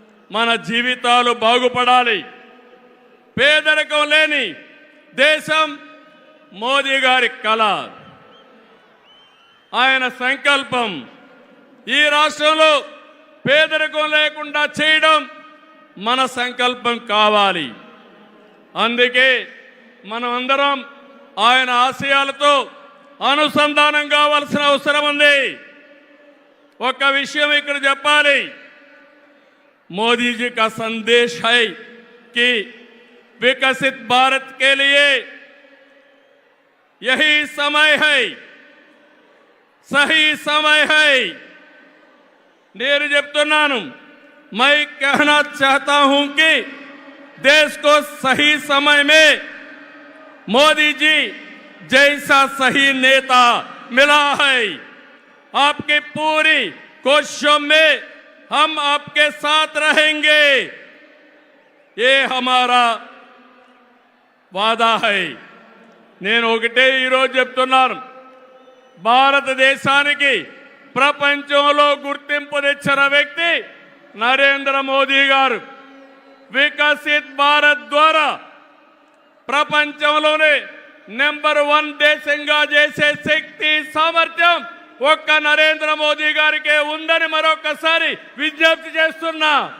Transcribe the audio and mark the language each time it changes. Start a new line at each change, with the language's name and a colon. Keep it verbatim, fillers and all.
Telugu: మన జీవితాలు బాగుపడాలి. పేదరికం లేని దేశం మోదీ గారి కళ, ఆయన సంకల్పం. ఈ రాష్ట్రంలో పేదరికం లేకుండా చేయడం మన సంకల్పం కావాలి. అందుకే మనం అందరం ఆయన ఆశయాలతో అనుసంధానం కావాల్సిన అవసరం ఉంది. ఒక విషయం ఇక్కడ చెప్పాలి,
Hindi: मोदी जी का संदेश है कि विकसित भारत के लिए यही समय है, सही समय है। नेहरू जब तो नानू मैं कहना चाहता हूं कि देश को सही समय में मोदी जी जैसा सही नेता मिला है। आपके पूरी कोशिशों में हम आपके साथ रहेंगे, ये हमारा वादा है।
Telugu: నేను ఒకటే ఈరోజు చెప్తున్నాను, భారతదేశానికి ప్రపంచంలో గుర్తింపు తెచ్చిన వ్యక్తి నరేంద్ర మోదీ గారు. వికసిత్ భారత్ ద్వారా ప్రపంచంలోనే నెంబర్ వన్ దేశంగా చేసే శక్తి సామర్థ్యం ఒక్క నరేంద్ర మోదీ గారికే ఉందని మరొకసారి విజ్ఞప్తి చేస్తున్నా.